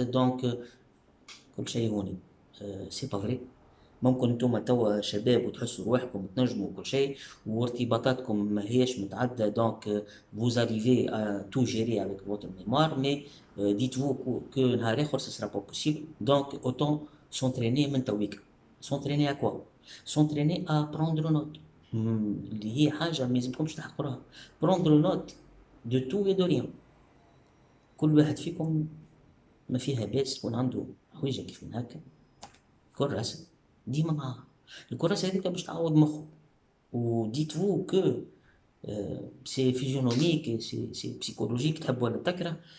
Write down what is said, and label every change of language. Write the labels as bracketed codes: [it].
[ar] دونك كل شيء هوني سي با فري. ممكن نتوما توا شباب وتحسوا روحكم تنجموا كل شيء وارتباطاتكم ما هيش متعدة، دونك [fr] vous arrivez à tout gérer avec votre mémoire, mais dites-vous que [ar] نهار آخر [fr] ce sera pas possible. Donc autant s'entraîner [ar] من تويك. [fr] s'entraîner à quoi? s'entraîner à prendre note. [ar] اللي هي حاجة ما يلزمكمش تحقروها. [fr] prendre note de tout et de rien. [ar] كل واحد فيكم ما فيها باس تكون عنده حويجة كيف من هكا كراسة ديما معاه. الكراسة هذيك باش تعود مخه. و [fr] dites-vous que [ar] سي فيزيونوميك سي بسيكولوجيك، تحب ولا تكره.